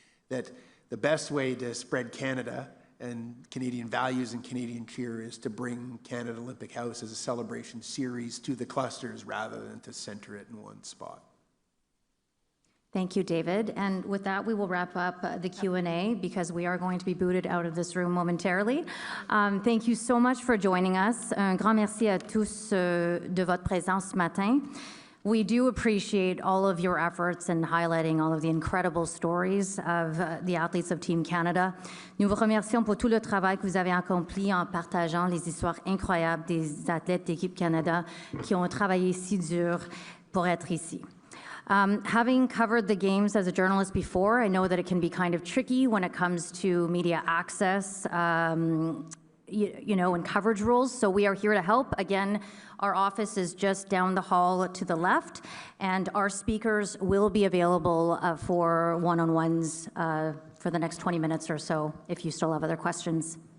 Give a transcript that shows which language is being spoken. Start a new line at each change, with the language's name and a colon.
English: That the best way to spread Canada and Canadian values and Canadian cheer is to bring Canada Olympic House as a celebration series to the clusters rather than to center it in one spot. Thank you, David. And with that, we will wrap up the Q&A because we are going to be booted out of this room momentarily. Thank you so much for joining us.
French: Un grand merci à tous de votre présence ce matin.
English: We do appreciate all of your efforts in highlighting all of the incredible stories of the athletes of Team Canada.
French: Nous vous remercions pour tout le travail que vous avez accompli en partageant les histoires incroyables des athlètes d'équipe Canada qui ont travaillé si dur pour être ici.
English: Having covered the games as a journalist before, I know that it can be kind of tricky when it comes to media access. and coverage rules. So we are here to help. Again, our office is just down the hall to the left, and our speakers will be available for one-on-ones for the next 20 minutes or so if you still have other questions.